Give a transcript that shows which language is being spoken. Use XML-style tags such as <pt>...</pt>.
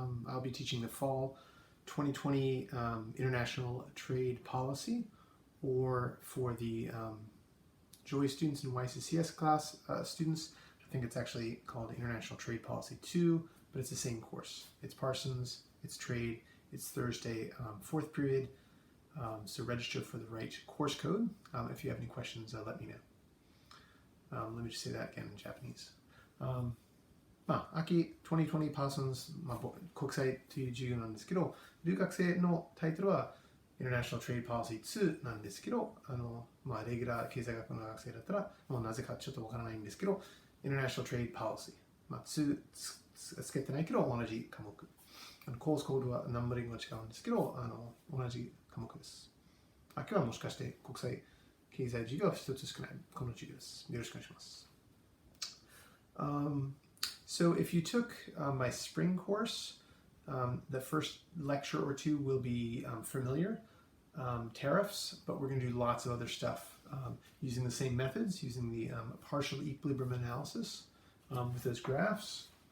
<en>I'll be teaching the fall 2020 International Trade Policy, or for the JOY students and YCCS class students, I think it's actually called International Trade Policy 2, but it's the same course. It's Parsons, it's trade, it's Thursday, fourth period, so register for the right course code. If you have any questions, let me know. Let me just say that again in Japanese.</en> <ja>秋2020パーソンズ、国際という授業なんですけど、留学生のタイトルは International Trade Policy 2なんですけど、レギュラー経済学の学生だったら、もうなぜかちょっとわからないんですけど、International Trade Policy、2つけてないけど同じ科目。コースコードはナンバリングが違うんですけど、同じ科目です。今日はもしかして国際経済授業は一つしかないこの授業です。よろしくお願いします。</ja> <en>So if you took my spring course, the first lecture or two will be familiar, tariffs, but we're going to do lots of other stuff using the same methods, using the partial equilibrium analysis with those graphs.</en>